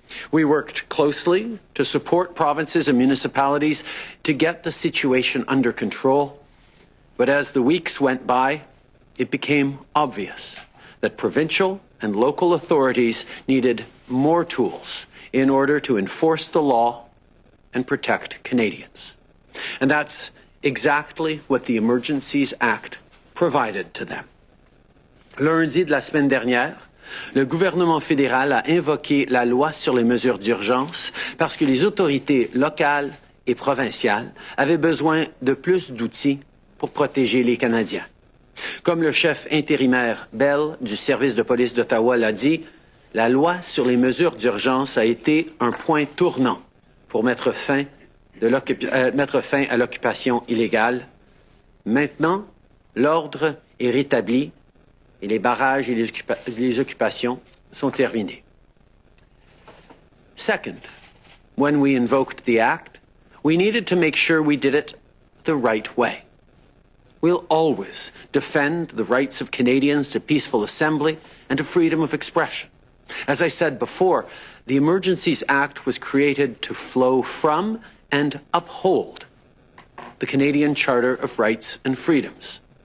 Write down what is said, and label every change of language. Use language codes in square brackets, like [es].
[en] We worked closely to support provinces and municipalities to get the situation under control, but as the weeks went by, it became obvious that provincial and local authorities needed more tools in order to enforce the law and protect Canadians. And that's exactly what the Emergencies Act provided to them. [fr] Lundi de la semaine dernière, le gouvernement fédéral a invoqué la loi sur les mesures d'urgence parce que les autorités locales et provinciales avaient besoin de plus d'outils pour protéger les Canadiens. Comme le chef intérimaire Bell du service de police d'Ottawa l'a dit, la loi sur les mesures d'urgence a été un point tournant pour mettre fin à l'occupation illégale. Maintenant, l'ordre est rétabli et les barrages et les occupations sont terminés. [en] Second, when we invoked the act, we needed to make sure we did it the right way. We'll always defend the rights of Canadians to peaceful assembly and to freedom of expression. As I said before, the Emergencies Act was created to flow from and uphold the Canadian Charter of Rights and Freedoms.